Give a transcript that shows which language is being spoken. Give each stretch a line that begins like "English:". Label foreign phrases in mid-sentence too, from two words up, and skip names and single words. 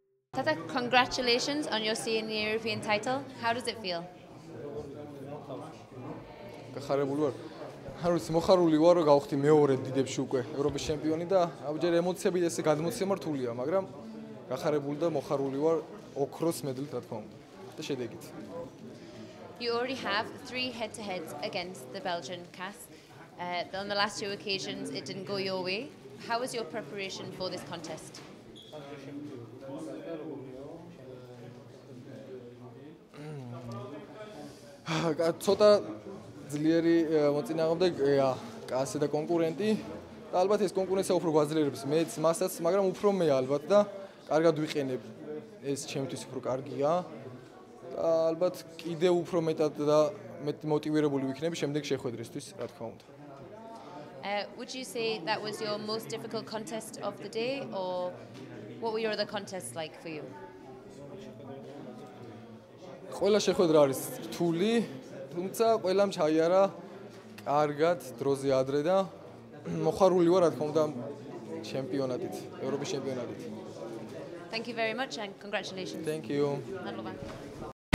English: Tata, congratulations on your senior European title. How does it feel?
Georgian: გახარებული ვარ. არ ვიცი, მოხარული ვარ, რომ გავხდი მეორე დიდებში უკვე ევროპის ჩემპიონი და ამჯერ ემოციები ესე გადმოცემართულია, მაგრამ გახარებული და მოხარული ვარ ოქროს მედლით, რა თქმა უნდა. და შედეგით.
English: You already have 3 head-to-heads against the Belgian CAS. On the last 2 occasions, it didn't go your way. How was your preparation for this contest?
Georgian: ცოტა ძლიერი მოწინააღმდეგეა კასე და კონკურენტი და ალბათ ეს კონკურენცია უფრო გვაძლიერებს მეც მასაც, მაგრამ უფრო მე ალბათ და კარგად ვიყენებ ეს ჩემთვის უფრო კარგია და ალბათ კიდე უფრო მეტად და მეტი მოტივირებული ვიქნები შემდეგ შეხვედრისთვის, რა თქმა უნდა.
English: Would you say that was your most difficult contest of the day, or what were your other contests like for you?
Georgian: ყველა შეხვედრა არის რთული, თუმცა ყველამ ჩაიარა კარგად დროზე ადრე და მოხარული ვარ, რა თქმა უნდა, ჩემპიონატით, ევროპის ჩემპიონატით.
English: Thank you very much and congratulations. Thank you.
Georgian: Madloba.